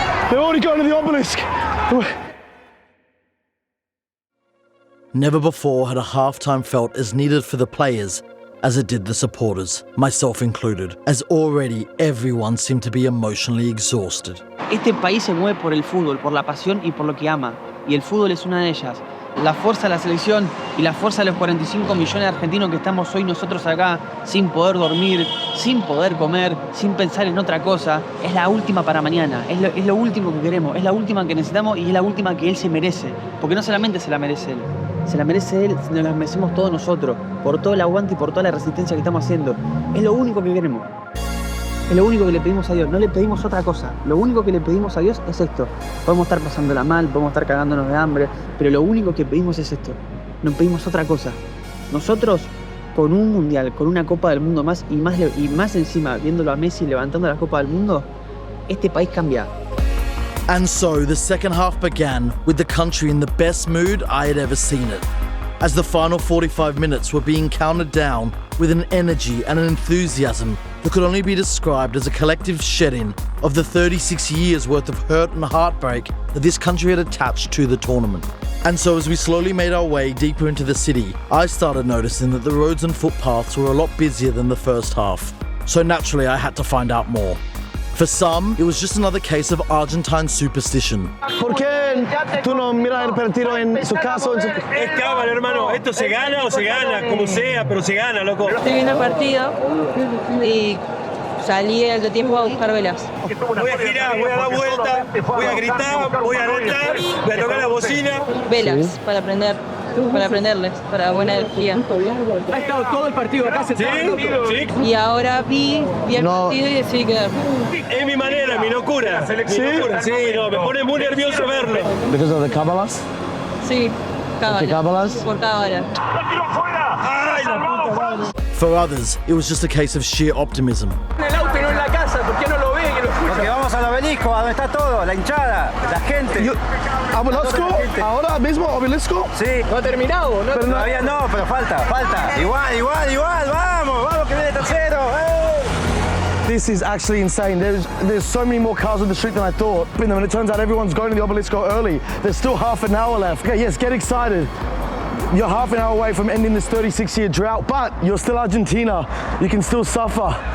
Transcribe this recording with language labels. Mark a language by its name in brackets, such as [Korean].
[English] They're already going to the obelisk. Never before had a halftime felt as needed for the players as it did the supporters, myself included, as already everyone seemed to be emotionally exhausted. [Spanish] Este país se mueve por el fútbol, por la pasión y por lo que ama. Y el fútbol es una de ellas. La fuerza de la selección y la fuerza de los 45 millones de argentinos que estamos hoy nosotros acá, sin poder dormir, sin poder comer, sin pensar en otra cosa, es la última para mañana. Es lo último que queremos, es la última que necesitamos y es la última que él se merece. Porque no solamente se la merece él, se la merece él, sino la merecemos todos nosotros, por todo el aguante y por toda la resistencia que estamos haciendo. Es lo único que queremos. Es lo único que le pedimos a Dios, no le pedimos otra cosa. Lo único que le pedimos a Dios es esto. Podemos estar pasándola mal, podemos estar cagándonos de hambre, pero lo único que pedimos es esto. No pedimos otra cosa. Nosotros, con un mundial, con una Copa del Mundo más y más encima, viéndolo a Messi levantando la Copa del Mundo, este país cambia. [English] And so the second half began with the country in the best mood I had ever seen it, as the final 45 minutes were being counted down with an energy and an enthusiasm that could only be described as a collective shedding of the 36 years worth of hurt and heartbreak that this country had attached to the tournament. And so as we slowly made our way deeper into the city, I started noticing that the roads and footpaths were a lot busier than the first half. So naturally I had to find out more. For some, it was just another case of Argentine superstition. [Spanish] ¿Por qué tú no miras el partido en su casa? Es cábala, hermano. Esto se gana o se gana, como sea, pero se gana, loco. Estoy viendo el partido y salí al tiempo a buscar velas. Voy a girar, voy a dar vuelta, voy a gritar, voy a anotar, voy a tocar la bocina. Velas para prenderles, para buena energía. Ha estado todo el partido acá sentado. Sí. Y ahora vi el partido y decidí quedarme. Es mi manera, mi locura. ¿Sí? Sí, no, me pone muy nervioso verlo. [English] Because of the Kabbalahs? [Spanish] Sí, cábalas. Por cábala. [English] For others, it was just a case of sheer optimism. [Spanish] En el auto y no en la casa, ¿por qué no lo ve y lo escucha? Porque vamos al obelisco, donde está todo, la hinchada, la gente. ¿Obelisco? ¿Ahora mismo obelisco? Sí. No ha terminado, ¿no? Pero todavía no, pero falta. Igual, vamos que viene tercero. [English] This is actually insane. There's so many more cars on the street than I thought. And when it turns out everyone's going to the obelisco early, there's still half an hour left. Okay, yes, get excited. You're half an hour away from ending this 36-year drought, but you're still Argentina. You can still suffer.